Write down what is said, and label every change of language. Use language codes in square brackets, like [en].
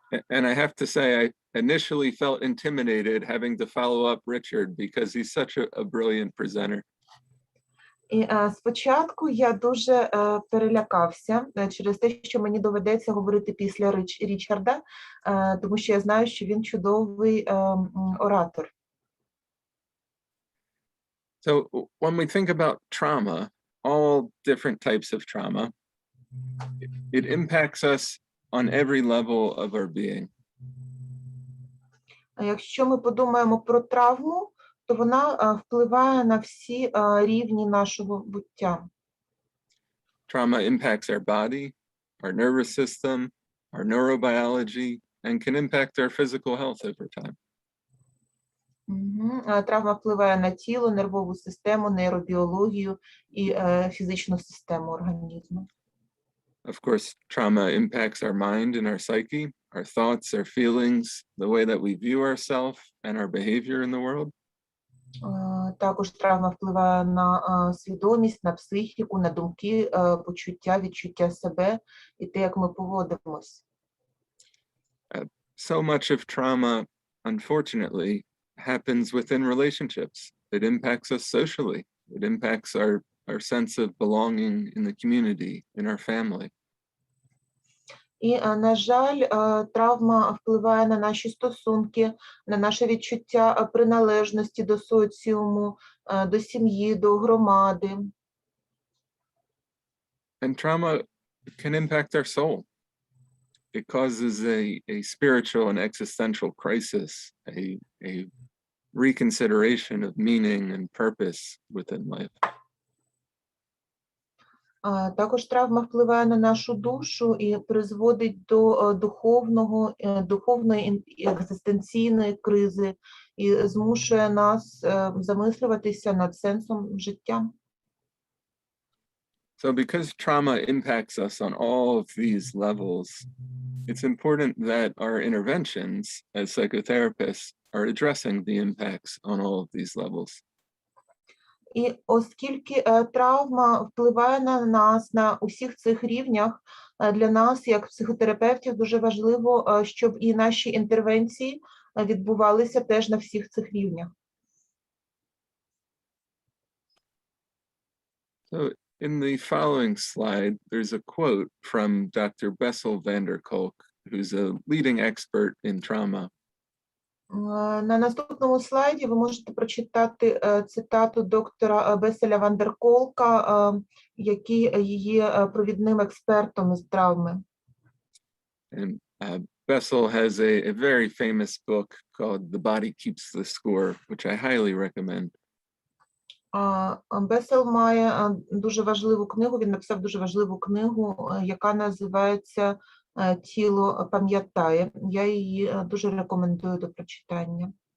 [en] And I have to say, I initially felt intimidated having to follow up Richard because he's such a brilliant presenter. [uk] І спочатку я дуже перелякався через те, що мені доведеться говорити після Річарда, тому що я знаю, що він чудовий оратор. [en] So when we think about trauma, all different types of trauma, it impacts us on every level of our being. [uk] Якщо ми подумаємо про травму, то вона впливає на всі рівні нашого буття. [en] Trauma impacts our body, our nervous system, our neurobiology, and can impact our physical health over time. [uk] Травма впливає на тіло, нервову систему, нейробіологію і фізичну систему організму. [en] Of course, trauma impacts our mind and our psyche, our thoughts, our feelings, the way that we view ourselves and our behavior in the world. [uk] Також травма впливає на свідомість, на психіку, на думки, почуття, відчуття себе і те, як ми поводимось. [en] So much of trauma, unfortunately, happens within relationships. It impacts us socially. It impacts our sense of belonging in the community, in our family. [uk] І, на жаль, травма впливає на наші стосунки, на наше відчуття приналежності до соціуму, до сім'ї, до громади. [en] And trauma can impact our soul. It causes a spiritual and existential crisis, a reconsideration of meaning and purpose within life. [uk] Також травма впливає на нашу душу і призводить до духовної і екзистенційної кризи і змушує нас замислюватися над сенсом життя. [en] So because trauma impacts us on all of these levels, it's important that our interventions as psychotherapists are addressing the impacts on all of these levels. [uk] І оскільки травма впливає на нас на усіх цих рівнях, для нас, як психотерапевтів, дуже важливо, щоб і наші інтервенції відбувалися теж на всіх цих рівнях. [en] So in the following slide, there's a quote from Dr. Bessel van der Kolk, who's a leading expert in trauma. [uk] На наступному слайді ви можете прочитати цитату доктора Беселя ван дер Колка, який є провідним експертом із травми. [en] And Bessel has a very famous book called The Body Keeps the Score, which I highly recommend. [uk] Бесел має дуже важливу книгу, він написав дуже важливу книгу, яка називається «Тіло пам'ятає». Я її дуже рекомендую до прочитання.